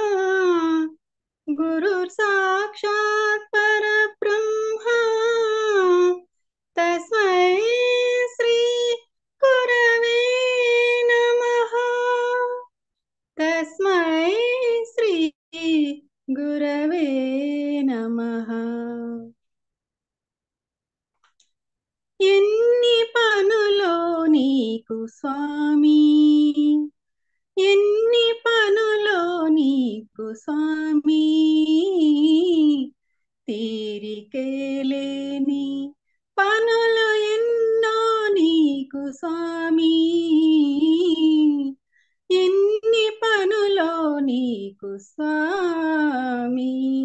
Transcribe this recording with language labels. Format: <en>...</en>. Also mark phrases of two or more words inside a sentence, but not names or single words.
<sa>गुरुर्साक्षात् परब्रह्मा तस्मै श्री गुरवे नमः तस्मै श्री गुरवे नमः</sa> <te>ఎన్ని పనులో నీకు స్వామి ఎన్ని పనులో నీకు స్వామి తీరికేలేని పనులు ఎన్నో నీకు స్వామి ఎన్ని పనులో నీకు స్వామి</te>